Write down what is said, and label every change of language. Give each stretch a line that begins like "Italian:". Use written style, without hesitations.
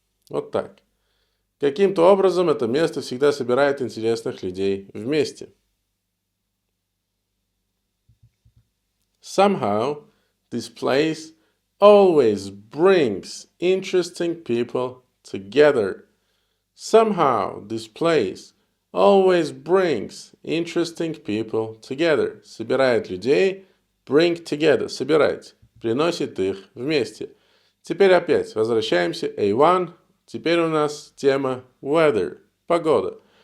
Russian: Вот так. Каким-то образом это место всегда собирает интересных людей вместе.
English: Somehow, this place always brings interesting people together. Somehow, this place always brings interesting people together.
Russian: Собирает людей,
English: bring together,
Russian: собирать, приносит их вместе. Теперь опять возвращаемся, A1. Теперь у нас тема weather, погода.